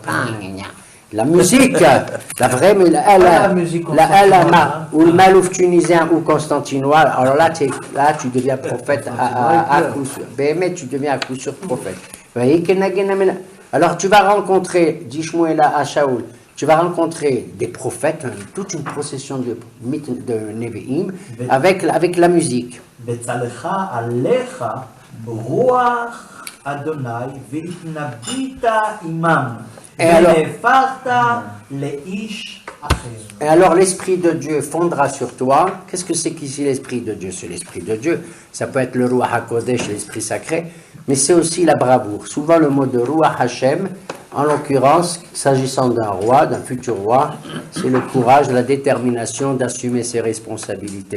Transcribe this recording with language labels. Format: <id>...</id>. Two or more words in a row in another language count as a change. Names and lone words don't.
<fr>La musique, la vraie musique, ou le malouf tunisien ou constantinois, alors là tu deviens prophète à coup sûr. Mais tu deviens à coup sûr prophète. Alors tu vas rencontrer, dit Shmuel à Shaoul, tu vas rencontrer des prophètes, toute une procession de Nevi'im avec la musique.</fr> <he>בצלך עליך רוח אדוני והתנבאת עמם ונהפכת לאיש אחר.</he> <fr>Et alors l'Esprit de Dieu fondra sur toi. Qu'est-ce que c'est qu'ici l'Esprit de Dieu? C'est l'Esprit de Dieu. Ça peut être le</fr> <he>רוח הקודש,</he> <fr>l'Esprit sacré, mais c'est aussi la bravoure. Souvent le mot de</fr> <he>רוח השם,</he> <fr>en l'occurrence, s'agissant d'un roi, d'un futur roi, c'est le courage, la détermination d'assumer ses responsabilités.</fr>